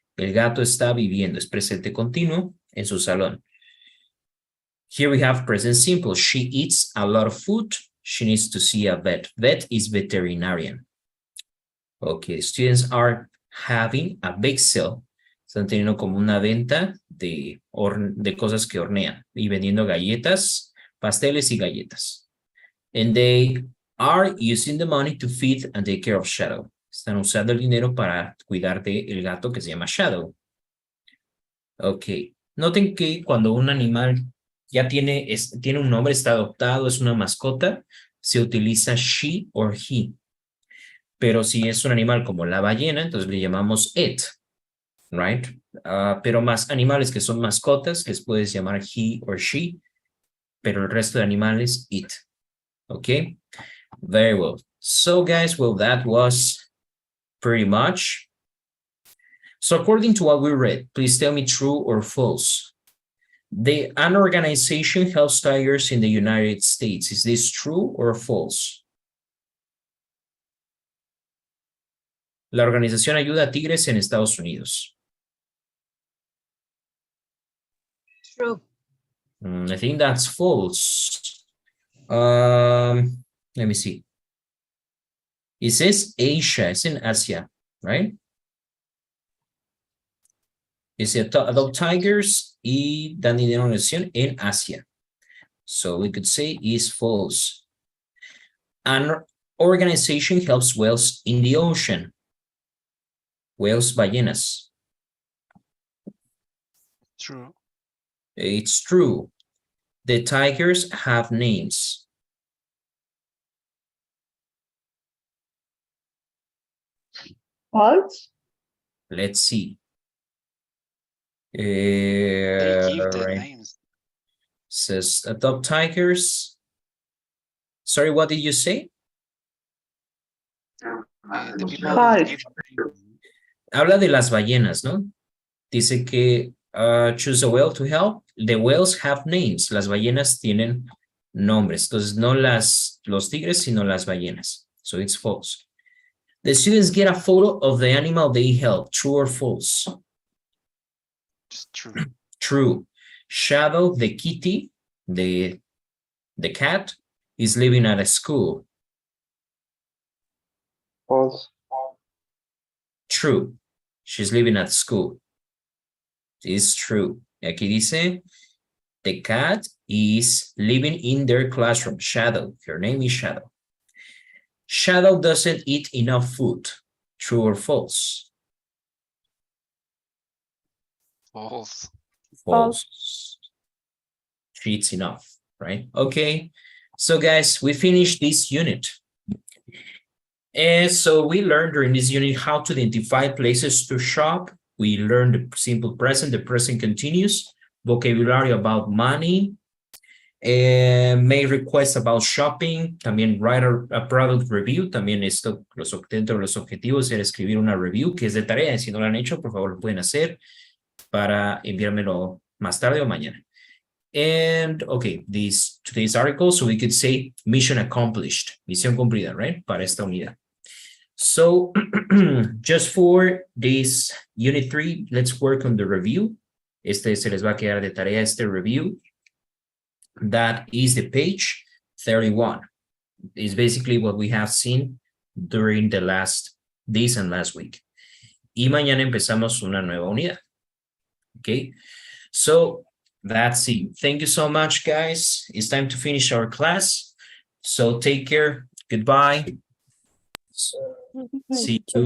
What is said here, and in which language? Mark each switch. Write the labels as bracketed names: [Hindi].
[Spanish] El gato está viviendo, es presente continuo en su salón. [English] Here we have present simple. She eats a lot of food. She needs to see a vet. Vet is veterinarian. Okay, students are having a bake sale. [Spanish] Están teniendo como una venta de cosas que hornean y vendiendo galletas, pasteles y galletas. [English] And they are using the money to feed and take care of Shadow. [Spanish] Están usando el dinero para cuidar del gato que se llama Shadow. Ok. Noten que cuando un animal ya tiene un nombre, está adoptado, es una mascota, se utiliza [English] she or he. [Spanish] Pero si es un animal como la ballena, entonces le llamamos [English] it, right? [Spanish] Pero más animales que son mascotas, les puedes llamar [English] he or she, [Spanish] pero el resto de animales, it. [English] Okay? Very well. So guys, well, that was pretty much. So according to what we read, please tell me true or false. An organization helps tigers in the United States. Is this true or false? [Spanish] La organización ayuda a tigres en Estados Unidos. [English] True. I think that's false. Let me see. It says Asia. It's in Asia, right? [Spanish] Dice [English] adopt tigers [Spanish] y dan dinero a la organización en Asia. [English] So we could say is false. An organization helps whales in the ocean. Whales, ballenas. True. It's true. The tigers have names. False. Let's see. They give the Right. names. Says adopt tigers. Sorry, what did you say? The people False. give [Spanish] Habla de las ballenas, ¿no? Dice que [English] choose a whale to help. The whales have names. [Spanish] Las ballenas tienen nombres. Entonces, no los tigres, sino las ballenas. [English] So it's false. The students get a photo of the animal they help. True or false? It's true. True. Shadow, the kitty, the cat, is living at a school. False. True. She's living at school. It's true. [Spanish] Aquí dice, [English] the cat is living in their classroom. Shadow. Her name is Shadow. Shadow doesn't eat enough food. True or false? False. False. She eats enough, right? Okay. So guys, we finished this unit. And so we learned during this unit how to identify places to shop. We learned the simple present, the present continuous, vocabulary about money, and make requests about shopping. [Spanish] También [English] write a product review. [Spanish] También esto, dentro de los objetivos era escribir una review, que es de tarea. Si no lo han hecho, por favor, lo pueden hacer para enviármelo más tarde o mañana. [English] And okay, today's article, so we could say mission accomplished, [Spanish] misión cumplida, [English] right? [Spanish] Para esta unidad. [English] So just for this unit 3, let's work on the review. [Spanish] Se les va a quedar de tarea este review. [English] That is the page 31. It's basically what we have seen during the days and last week. [Spanish] Y mañana empezamos una nueva unidad. [English] Okay, so that's it. Thank you so much, guys. It's time to finish our class. So take care. Goodbye. See you.